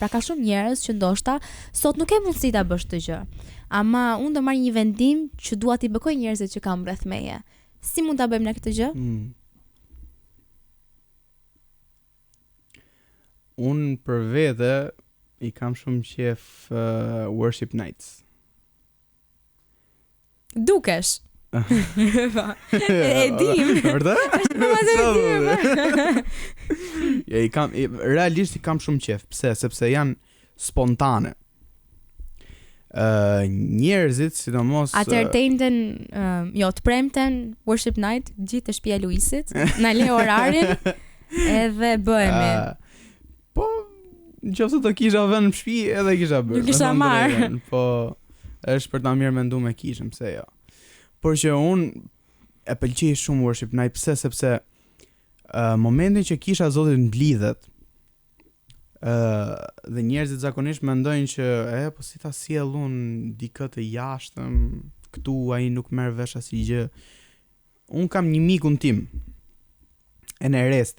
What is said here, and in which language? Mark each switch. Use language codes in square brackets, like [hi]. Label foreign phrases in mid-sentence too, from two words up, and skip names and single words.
[sq] Pra ka shumë njerëz që ndoshta sot nuk e mundësi ta bësh këtë gjë. Ama unë do marr një vendim që dua t'i bëkoj njerëzit që kam rreth meje. Si mund ta bëjmë ne këtë gjë? Unë për vete i kam shumë qef [en] worship nights. [sq] Dukesh. E dim. Vërtet? Ja, realisht i kam shumë qef. Pse? Sepse janë spontane. Njerëzit, sidomos Atëherë të njëjtën, të premten [en] worship night, [sq] gjithë të shtëpia e Luisit, na le orarin edhe bëhemi. Po, nëse të kisha vënë në shtëpi, edhe kisha bërë. Ju kisha marrë. Po, është për ta mirë menduar me kishëm, pse jo. Por që unë e pëlqej shumë [en] worship night, [sq] pse? Sepse momentin që kisha Zotit mblidhet, dhe njerëzit zakonisht mendojnë që po si ta sjell unë dikë të jashtëm, këtu ai nuk merr vesh asgjë. Un kam një mikun tim, Enestin.